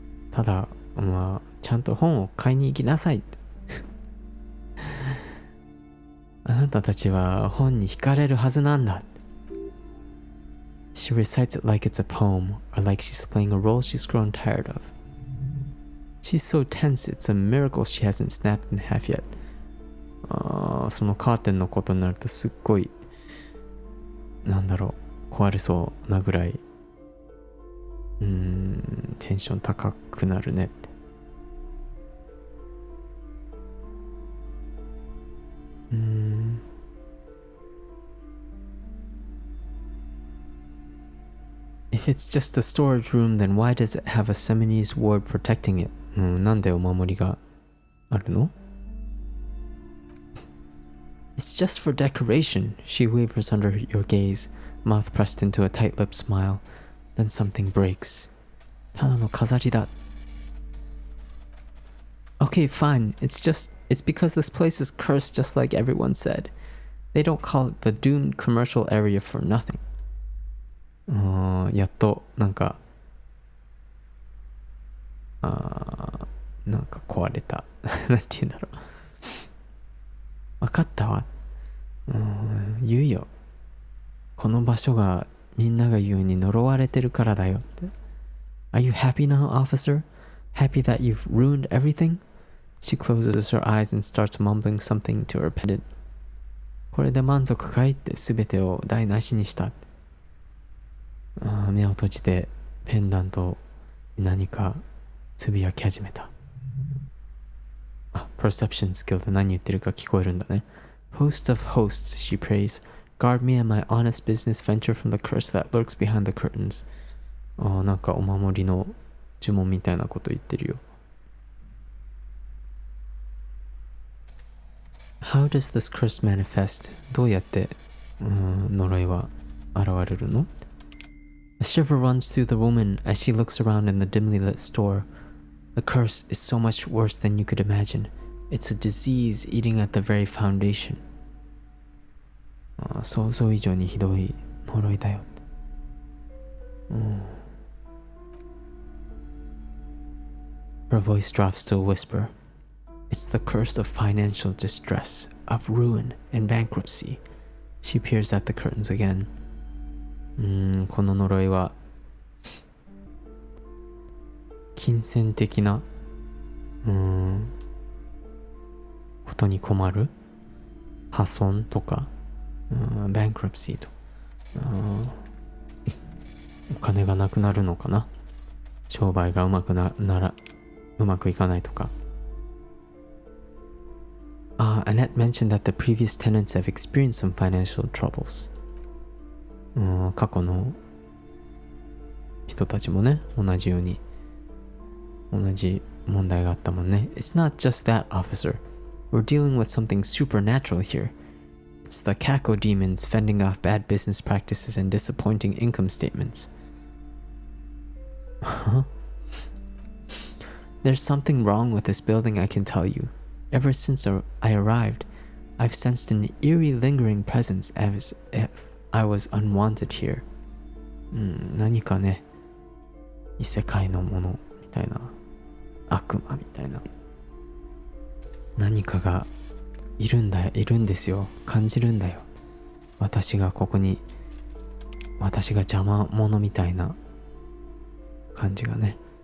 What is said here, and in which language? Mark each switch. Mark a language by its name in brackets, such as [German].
[Japanese] ただまあちゃんと本を買いに行きなさいって。あなたたちは本に惹かれるはずなんだ。 [English] She recites it like it's a poem, or like she's playing a role she's grown tired of. She's so tense, it's a miracle she hasn't snapped in half yet. [Japanese] そのカーテンのことになるとすっごい壊れそうなぐらいテンション高くなるねって。 [English] If it's just a storage room, then why does it have a Seminese ward protecting it? [Japanese] なんでお守りがあるの？ [English] It's just for decoration. She wavers under your gaze, mouth pressed into a tight-lipped smile. Then something breaks. [Japanese] ただの飾りだ。 [English] Okay, fine. It's because this place is cursed just like everyone said. They don't call it the doomed commercial area for nothing. [Japanese] やっとなんか壊れた。なんて言うんだろう。わかったわ。言うよ。この場所がみんなが言うに呪われてるからだよって。 [English] Are you happy now, officer? Happy that you've ruined everything? She closes her eyes and starts mumbling something to her pendant. [Japanese] これで満足かいって全てを台無しにした。目を閉じてペンダントに何かつぶやき始めた。 Perception skill で何言ってるか聞こえるんだね。 [English] Host of hosts, she prays. Guard me and my honest business venture from the curse that lurks behind the curtains. [Japanese] なんかお守りの呪文みたいなこと言ってるよ。 [English] How does this curse manifest? [Japanese] どうやって呪いは現れるの？ [English] A shiver runs through the woman as she looks around in the dimly lit store. The curse is so much worse than you could imagine. It's a disease eating at the very foundation. [Japanese] 想像以上にひどい呪いだよ。 [English] Her voice drops to a whisper. It's the curse of financial distress, of ruin and bankruptcy. She peers at the curtains again. [Japanese] この呪いは金銭的なことに困る、破損とか、bankruptcy と、お金がなくなるのかな、商売がうまくいかないとか。 [English] Annette mentioned that the previous tenants have experienced some financial troubles. [Japanese] 過去の人たちもね、同じように同じ問題があったもんね。 [English] It's not just that, officer. We're dealing with something supernatural here. It's the Kako demons fending off bad business practices and disappointing income statements. There's something wrong with this building, I can tell you. Ever since I arrived, I've sensed an eerie lingering presence as if I was unwanted here. [Japanese] 何かね、異世界のものみたいな、悪魔みたいな何かがいるんですよ。感じるんだよ。私が邪魔者みたいな感じがね。